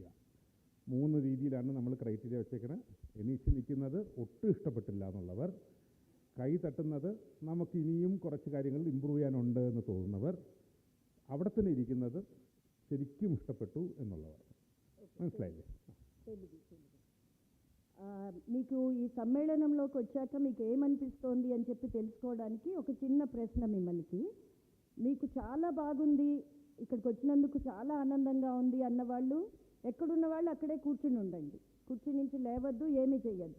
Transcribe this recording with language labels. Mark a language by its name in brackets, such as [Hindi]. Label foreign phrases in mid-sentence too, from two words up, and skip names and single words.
[Malayalam] 3 രീതിയിലാണ് നമ്മൾ ക്രൈറ്റീരിയ വെച്ചേക്കുന്നത്. എണീച്ച് നിൽക്കുന്നത് ഒട്ടും ഇഷ്ടപ്പെട്ടില്ല എന്നുള്ളവർ, കൈ തട്ടുന്നത് നമുക്ക് ഇനിയും കുറച്ച് കാര്യങ്ങൾ ഇമ്പ്രൂവ് ചെയ്യാനുണ്ട് എന്ന് തോന്നുന്നവർ, അവിടെ തന്നെ ഇരിക്കുന്നത് ശരിക്കും ഇഷ്ടപ്പെട്ടു എന്നുള്ളവർ. മനസ്സിലായില്ലേ? [Telugu] మీకు ఈ సమ్మేళనంలోకి వచ్చాక మీకు ఏమనిపిస్తోంది అని చెప్పి తెలుసుకోవడానికి ఒక చిన్న ప్రశ్న మిమ్మల్ని. మీకు చాలా బాగుంది, ఇక్కడికి వచ్చినందుకు చాలా ఆనందంగా ఉంది అన్నవాళ్ళు ఎక్కడున్న వాళ్ళు అక్కడే కూర్చుని ఉండండి, కూర్చుని నుంచి లేవద్దు, ఏమీ చేయొద్దు.